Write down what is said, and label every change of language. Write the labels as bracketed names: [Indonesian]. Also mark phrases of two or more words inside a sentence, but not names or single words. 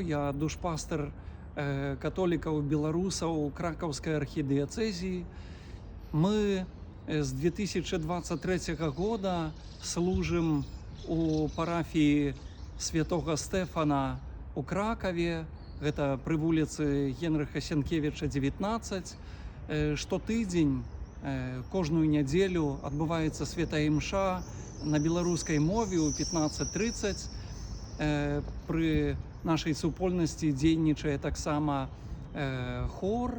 [Russian] Я душпастер католиков белорусов Краковской архидиоцезии. Мы с 2023 года служим у парафии Святого Стефана у Кракове. Это при вулицы Генрыха Сенкевича, 19. [Belarusian] Штотыдзень, кожную неделю адбываецца святая імша на беларускай мове ў 15:30. Пры нашай супольнасці дзейнічае таксама хор.